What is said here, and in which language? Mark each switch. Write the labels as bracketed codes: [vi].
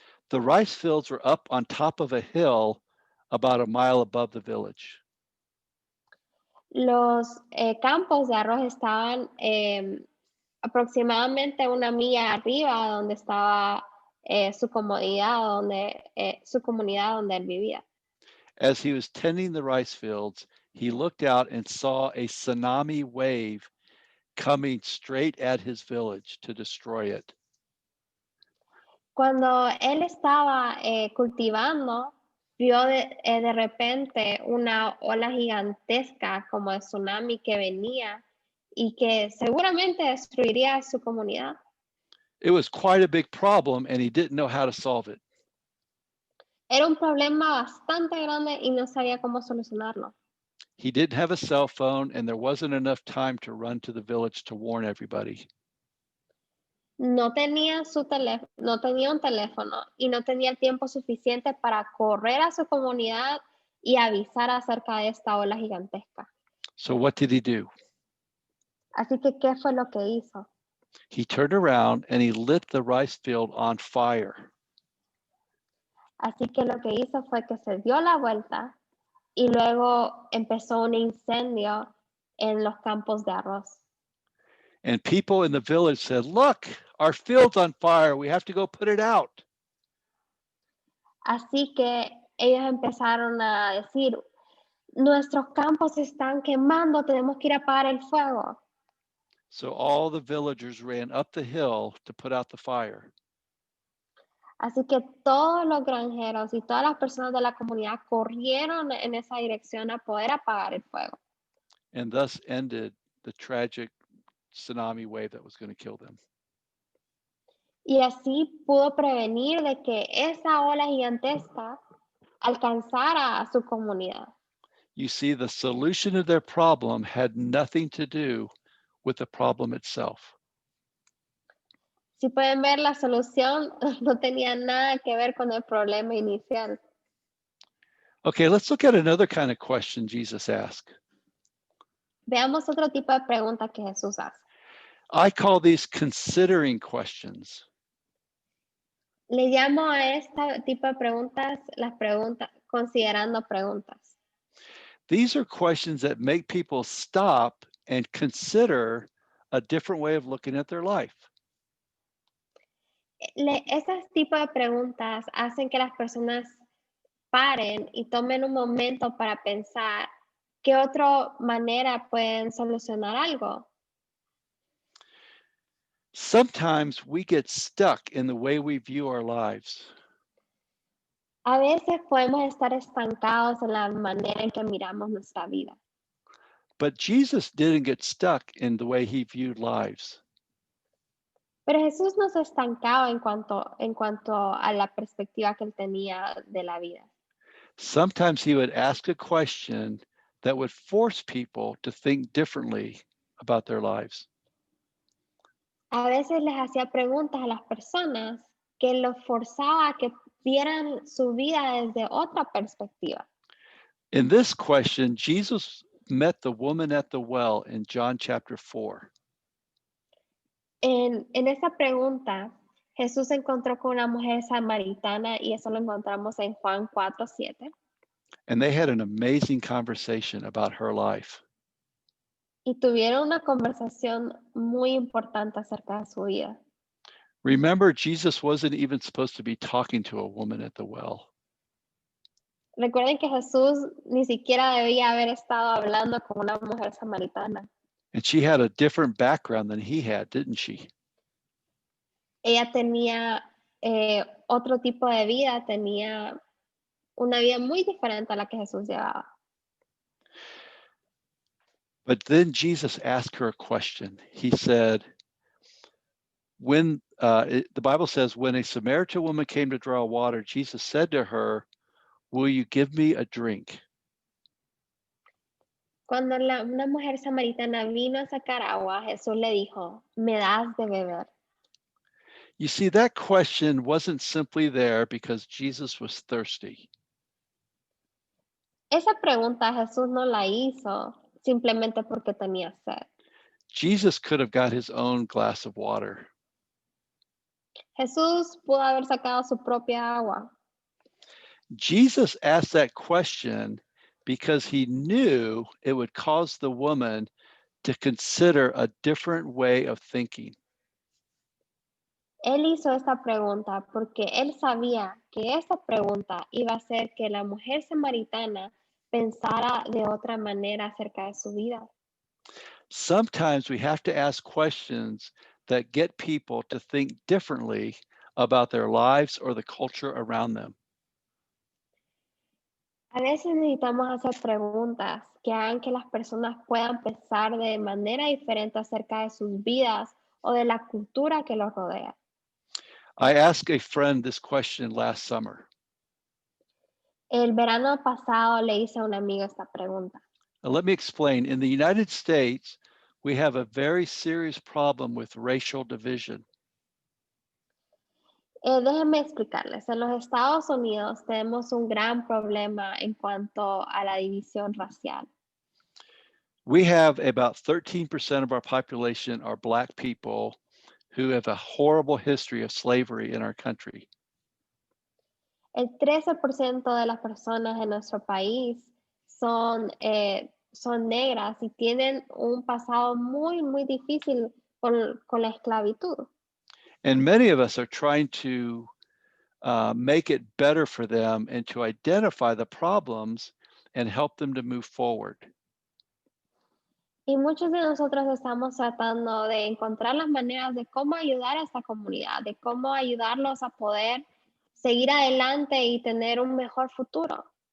[en] The rice fields were up on top of a hill about a mile above the village. [es] Los campos de arroz estaban aproximadamente una milla arriba donde estaba su comunidad donde él vivía. [en] As he was tending the rice fields, he looked out and saw a tsunami wave coming straight at his village to destroy it. [es] Cuando él estaba cultivando, vio de repente una ola gigantesca como de tsunami que venía y que seguramente destruiría su comunidad. [en] It was quite a big problem, and he didn't know how to solve it. [es] Era un problema bastante grande y no sabía cómo solucionarlo. [en] He didn't have a cell phone, and there wasn't enough time to run to the village to warn everybody. [es] No tenía un teléfono y no tenía el tiempo suficiente para correr a su comunidad y avisar acerca de esta ola gigantesca. [en] So what did he do? [es] Así que, ¿qué fue lo que hizo? [en] He turned around and he lit the rice field on fire. [es] Así que lo que hizo fue que se dio la vuelta y luego empezó un incendio en los campos de arroz. [en] And people in the village said, "Look, our field's on fire. We have to go put it out." [es] Así que ellos empezaron a decir, nuestros campos se están quemando, tenemos que ir a apagar el fuego. [en] So all the villagers ran up the hill to put out the fire. [es] Así que todos los granjeros y todas las personas de la comunidad corrieron en esa dirección a poder apagar el fuego. [en] And thus ended the tragic tsunami wave that was going to kill them. [es] Y así pudo prevenir de que esa ola gigantesca alcanzara a su comunidad. [en] You see, the solution to their problem had nothing to do with the problem itself. [es] Si pueden ver, la solución no tenía nada que ver con el problema inicial. [en] Okay, let's look at another kind of question Jesus asked. [es] Veamos otro tipo de pregunta que Jesús hace. [en] I call these considering questions. [es] Le llamo a este tipo de preguntas las preguntas, considerando preguntas. [en] These are questions that make people stop and consider a different way of looking at their life. [es] Esas tipos de preguntas hacen que las personas paren y tomen un momento para pensar qué otra manera pueden solucionar algo. [en] Sometimes we get stuck in the way we view our lives. [es] A veces podemos estar estancados en la manera en que miramos nuestra vida. [en] But Jesus didn't get stuck in the way he viewed lives. [es] Pero Jesús no se estancaba en cuanto a la perspectiva que él tenía de la vida. [en] Sometimes he would ask a question that would force people to think differently about their lives. [es] A veces les hacía preguntas a las personas que los forzaba a que vieran su vida desde otra perspectiva. [en] In this question, Jesus met the woman at the well in John chapter 4. [es] En esa pregunta, Jesús se encontró con una mujer samaritana y eso lo encontramos en Juan 4:7. [en] And they had an amazing conversation about her life. [es] Y tuvieron una conversación muy importante acerca de su vida. [en] Remember, Jesus wasn't even supposed to be talking to a woman at the well. [es] Recuerden que Jesús ni siquiera debía haber estado hablando con una mujer samaritana. [en] And she had a different background than he had, didn't she? [es] Ella tenía otro tipo de vida, tenía una vida muy diferente a la que Jesús llevaba. [en] But then Jesus asked her a question. He said, the Bible says, when a Samaritan woman came to draw water, Jesus said to her, "Will you give me a drink?" [es] Cuando una mujer samaritana vino a sacar agua, Jesús le dijo, ¿me das de beber? [en] You see, that question wasn't simply there because Jesus was thirsty. [es] Esa pregunta Jesús no la hizo simplemente porque tenía sed. [en] Jesus could have got his own glass of water. [es] Jesús pudo haber sacado su propia agua. [en] Jesus asked that question because he knew it would cause the woman to consider a different way of thinking. [es] Él hizo esta pregunta porque él sabía que esa pregunta iba a hacer que la mujer samaritana pensara de otra manera acerca de su vida. [en] Sometimes we have to ask questions that get people to think differently about their lives or the culture around them. [es] A veces necesitamos hacer preguntas que hagan que las personas puedan pensar de manera diferente acerca de sus vidas o de la cultura que los rodea. [en] I asked a friend this question last summer. [es] El verano pasado le hice a un amigo esta pregunta. [en] Now, let me explain. In the United States, we have a very serious problem with racial division. [es] Déjenme explicarles. En los Estados Unidos tenemos un gran problema en cuanto a la división racial. [en] We have about 13% of our population are Black people who have a horrible history of slavery in our country. [es] El 13% de las personas en nuestro país son negras y tienen un pasado muy, muy difícil con la esclavitud. [en] And many of us are trying to make it better for them and to identify the problems and help them to move forward. [es] Y muchos de nosotros estamos tratando de encontrar las maneras de cómo ayudar a esta comunidad, de cómo ayudarlos a poder seguir adelante y tener un mejor futuro.